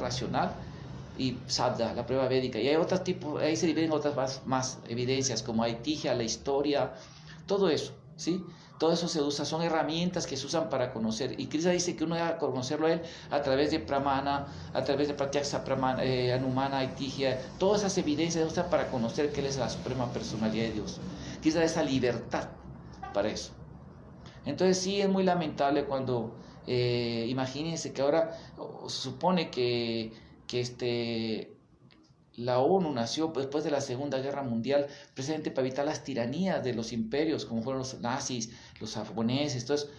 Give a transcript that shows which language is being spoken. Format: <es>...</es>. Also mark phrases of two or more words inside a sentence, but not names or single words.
<es>Racional, y sadda, la prueba védica. Y hay otros tipos, ahí se dividen otras más evidencias, como Aitija, la historia, todo eso, ¿sí? Todo eso se usa, son herramientas que se usan para conocer. Y Krishna dice que uno debe conocerlo a él a través de pramana, a través de</es> <sa>pratyaksa, pramana, anumana, aitija.</sa> <es>Todas esas evidencias se usan para conocer que él es la suprema personalidad de Dios. Krishna da esa libertad para eso. Entonces sí es muy lamentable cuando, imagínense que ahora se supone que la ONU nació después de la Segunda Guerra Mundial precisamente para evitar las tiranías de los imperios, como fueron los nazis, los japoneses, todo eso.</es>